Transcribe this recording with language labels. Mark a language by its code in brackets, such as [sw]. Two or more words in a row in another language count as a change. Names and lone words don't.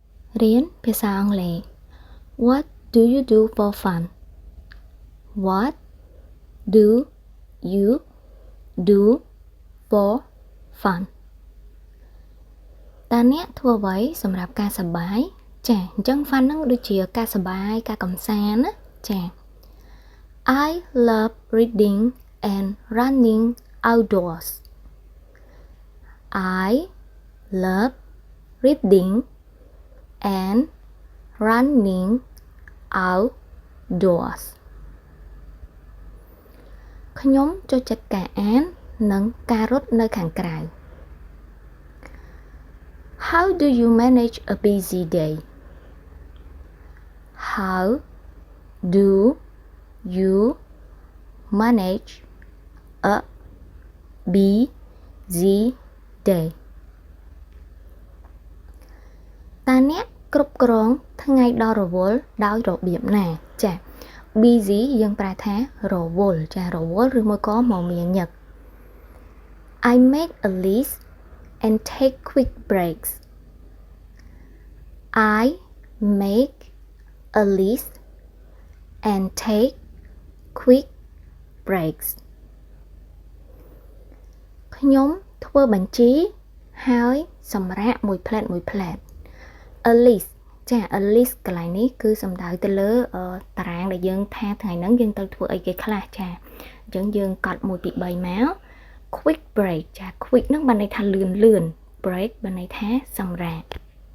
[km] រៀនភាសាអង់គ្លេស [en] What do you do for fun? What do you do for fun? [km] តើអ្នកធ្វើអ្វីសម្រាប់ការសប្បាយចាអញ្ចឹង fun ហ្នឹងដូចជាការសប្បាយការកម្សាន្តណាចា [en] I love reading and running outdoors. I love reading and running outdoors. [km] ខ្ញុំចូលចិត្តការអាននិងការរត់នៅខាងក្រៅ [en] How do you manage a busy day? How do you manage a busy day? [km] តើអ្នកគ្រប់គ្រងថ្ងៃដ៏រវល់ដោយរបៀបណាចា busy យើងប្រែថារវល់ចារវល់ឬមួយក៏មមាញឹក [en] I make a list and take quick breaks. I make a list and take quick breaks. [km] ខ្ញុំធ្វើបញ្ជីហើយសម្រាកមួយផ្លែត [en] a list [km] ចា [en] a list [km] កន្លែងនេះគឺសំដៅទៅលើតារាងដែលយើងថាថ្ងៃហ្នឹងយើងត្រូវធ្វើអីគេខ្លះចាអញ្ចឹងយើងកត់1 2 3មក [en] quick break [km] ចា quick ហ្នឹងបានន័យថាលឿន break បានន័យថាសម្រាក